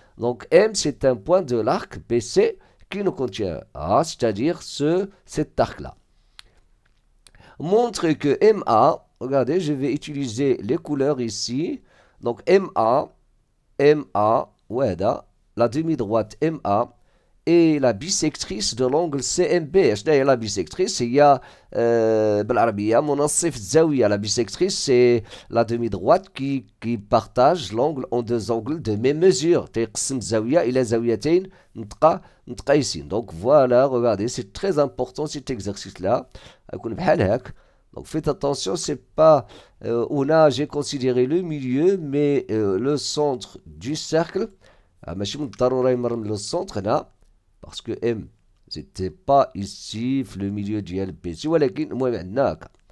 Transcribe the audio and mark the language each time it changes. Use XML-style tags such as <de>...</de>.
<fr>Donc M c'est un point de l'arc BC qui ne contient A, c'est-à-dire cet arc-là. Montre que MA, regardez, je vais utiliser les couleurs ici. Donc MA, وهذا, la demi-droite MA et la bisectrice de l'angle CMB.</fr> <ar>شنو هي la bisectrice? هي بالعربية منصف الزاوية.</ar> <fr>La bisectrice c'est la demi-droite qui partage l'angle en deux angles de même mesure.</fr> <ar>تيقسم الزاوية إلى زاويتين متقايسين.</ar> <fr>Donc voilà, regardez, c'est très important cet exercice-là.</fr> <ar>يكون بحال هاك.</ar> <fr>Donc faites attention, c'est pas هنا j'ai considéré le milieu mais le centre du cercle.</fr> <ar>ماشي من الضرورة يمر من le centre هنا</ar> <fr>parce que M c'était pas ici</fr> <ar>في le milieu ديال BC ولكن المهم عندنا هكا.</ar>